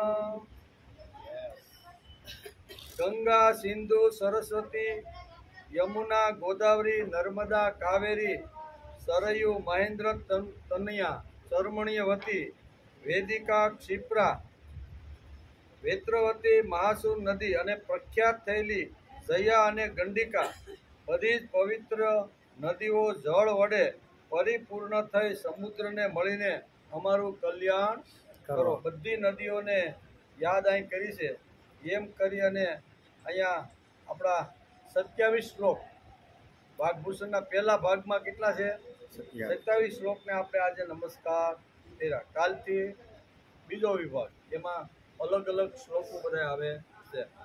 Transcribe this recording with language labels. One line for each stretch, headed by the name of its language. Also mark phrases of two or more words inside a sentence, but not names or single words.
Gujarati: ગંગા સિંધુ સરસ્વતી યમુના ગોદાવરી નર્મદા કાવેરી સરયૂ મહેન્દ્ર તનયા ચર્મણ્યવતી વેદિકા ક્ષિપ્રા વેત્રવતી મહાસુર નદી અને પ્રખ્યાત થયેલી જયા અને ગંડિકા બધી જ પવિત્ર નદીઓ જળ વડે પરિપૂર્ણ થઈ સમુદ્રને મળીને અમારું કલ્યાણ કરો। બધી નદીઓને યાદ અહીં કરી છે। એમ કરી અને અહીંયા આપણા 27 શ્લોક વાઘભૂષણના પહેલા ભાગમાં કેટલા છે? 27 શ્લોકને આપણે આજે નમસ્કાર કર્યા। કાલથી બીજો વિભાગ, એમાં અલગ અલગ શ્લોકો બધા આવે છે।